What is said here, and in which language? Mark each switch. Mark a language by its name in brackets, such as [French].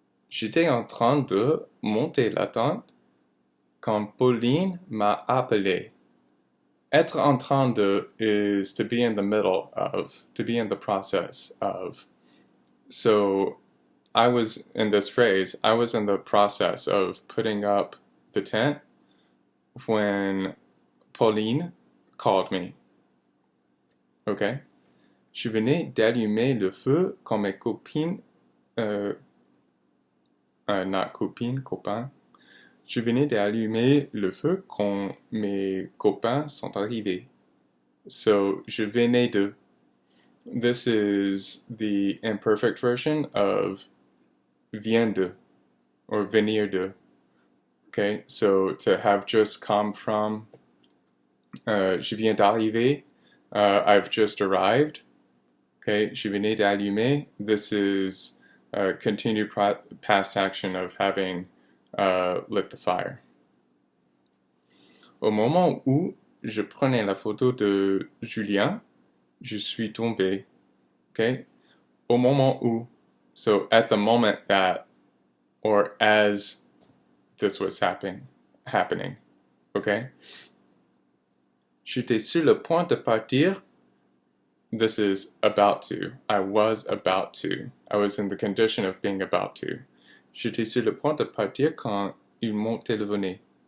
[French] J'étais en train de monter la tente quand Pauline m'a appelé. Être en train de [English] is to be in the middle of, to be in the process of. So I was, in this phrase, I was in the process of putting up the tent when Pauline called me. Okay? [French] Je venais d'allumer le feu quand mes copines, [English] not [French] copines, copains. Je venais d'allumer le feu quand mes copains sont arrivés. [English] So, [French] je venais de. [English] This is the imperfect version of [French] vient de or venir de. [English] Okay, so to have just come from, [French] je viens d'arriver, [English] I've just arrived. [French] Okay, je venais d'allumer. [English] This is continued past action of having lit the fire. [French] Au moment où je prenais la photo de Julien, je suis tombé. Okay, au moment où. [English] So at the moment that, or as this was happening. Okay. [French] J'étais sur le point de partir. [English] This is about to. I was about to. I was in the condition of being about to. [French] J'étais sur le point de partir quand ils m'ont téléphoné.